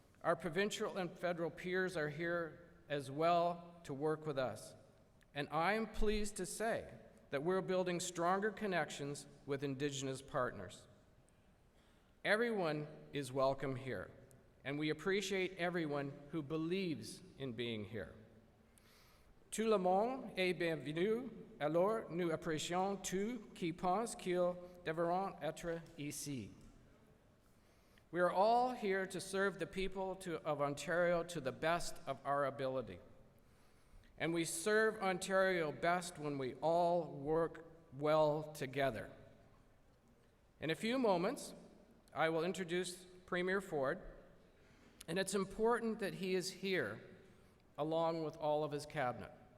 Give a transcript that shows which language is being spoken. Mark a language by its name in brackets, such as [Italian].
[English] Our provincial and federal peers are here as well to work with us. And I'm pleased to say that we're building stronger connections with Indigenous partners. Everyone is welcome here, and we appreciate everyone who believes in being here. [French] Tout le monde est bienvenu, alors nous apprécions tous qui pensent qu'ils devront être ici. [English] We are all here to serve the people of Ontario to the best of our ability. And we serve Ontario best when we all work well together. In a few moments, I will introduce Premier Ford, and it's important that he is here along with all of his cabinet.